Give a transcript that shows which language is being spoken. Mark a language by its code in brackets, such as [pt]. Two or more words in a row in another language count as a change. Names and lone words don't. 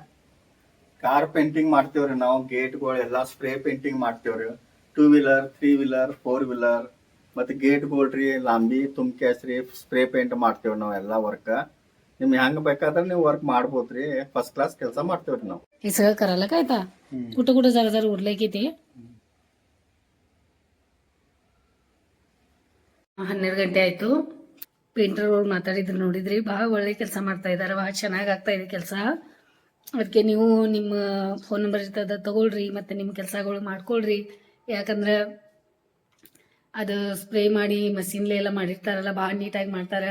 [en] car painting [kn] ಮಾಡ್ತೇವ್ರಿ ನಾವು, ಗೇಟ್ಗಳು ಎಲ್ಲ [en] spray painting [kn] ಮಾಡ್ತೇವ್ರಿ. [en] 2 wheeler 3 wheeler 4 wheeler [kn] ಮತ್ತೆ ಗೇಟ್ಗಳ್ರಿ ಲಾಂಬಿ ತುಂಬ್ಕ್ಯಾಸ್ರಿ [en] spray paint [kn] ಮಾಡ್ತೇವ್ರಿ ನಾವ್ ಎಲ್ಲಾ ವರ್ಕ್. ನಿಮ್ಗೆ ಹೆಂಗ್ ಬೇಕಾದ್ರೆ ನೀವು ವರ್ಕ್ ಮಾಡ್ಬೋದ್ರಿ. [en] first class [kn] ಕೆಲಸ ಮಾಡ್ತೇವ್ರಿ ನಾವು. [mr] हे सगळं करायला काय आता कुठं कुठं जरा जरा उरलंय की ते. [kn] 12 ಗಂಟೆ ಆಯ್ತು. ಪೇಂಟರ್ ಅವ್ರು ಮಾತಾಡಿದ್ರು ನೋಡಿದ್ರಿ, ಭಾಳ ಒಳ್ಳೆ ಕೆಲಸ ಮಾಡ್ತಾ ಇದ್ದಾರೆ, ಭಾಳ ಚೆನ್ನಾಗಿ ಆಗ್ತಾ ಇದೆ ಕೆಲಸ. ಅದಕ್ಕೆ ನೀವು ನಿಮ್ಮ [en] phone number [kn] ಇರ್ತದ ತಗೊಳ್ರಿ, ಮತ್ತೆ ನಿಮ್ಮ ಕೆಲಸಗಳು ಮಾಡ್ಕೊಳ್ರಿ. ಯಾಕಂದ್ರೆ ಅದು ಸ್ಪ್ರೇ ಮಾಡಿ ಮಷೀನ್ಲೆ ಎಲ್ಲ ಮಾಡಿರ್ತಾರಲ್ಲ, ಭಾಳ ನೀಟಾಗಿ ಮಾಡ್ತಾರೆ.